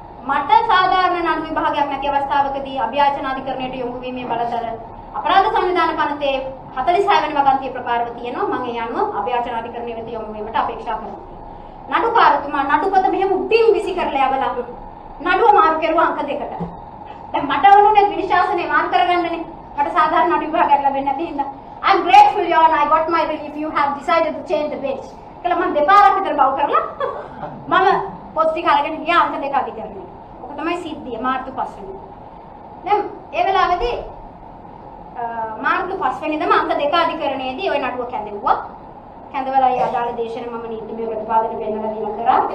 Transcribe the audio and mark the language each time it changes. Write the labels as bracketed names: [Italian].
[Sinhala] මට සාධාරණ නඩු විභාගයක් නැති අවස්ථාවකදී අභ්‍යාචන අධිකරණයට යොමු වීමේ බලතල අපරාධ සංවිධාන පනතේ 46 වෙනි වගන්තිය ප්‍රකාරව තියෙනවා. මම ඒ අනුව අභ්‍යාචන අධිකරණය වෙත යොමු වීමට අපේක්ෂා කරනවා. නඩුකාරතුමා නඩුපත මෙහෙම උඩින් විසි කරලා යවලා නඩුව මාරු කරුවා අංක 2කට. දැන් මට වුණේ විනිශාසනය මාරු කරගන්නනේ. මට සාධාරණ නඩු විභාගයක් ලැබෙන්නේ නැති හින්දා [English] I'm grateful your honor I got my relief you have decided to change the bench. [Sinhala] කියලා මම දෙපාරක් විතර බව් කරලා මම පොත් ටික අරගෙන ගියා අංක 2 අධිකරණයට. ඔක තමයි සිද්ධිය මාර්තු 5 වෙනිදා. දැන් ඒ වෙලාවේදී මාර්තු 5 වෙනිදාම අංක 2 අධිකරණයේදී ওই නඩුව කැඳෙව්වා. කැඳවලා ඒ අදාළ දේශන මම නීතිමය ප්‍රතිපාදන පෙන්නලා දීලා කරා.